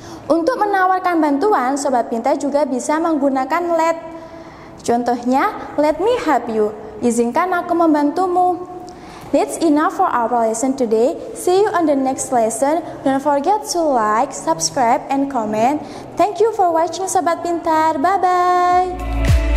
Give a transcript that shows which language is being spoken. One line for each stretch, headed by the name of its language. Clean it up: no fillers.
Indonesian: Untuk menawarkan bantuan, sobat pintar juga bisa menggunakan let. Contohnya,
English: let me help you.
Indonesian: Izinkan aku membantumu.
English: That's enough for our lesson today. See you on the next lesson. Don't forget to like, subscribe, and comment. Thank you for watching, sobat pintar. Bye-bye.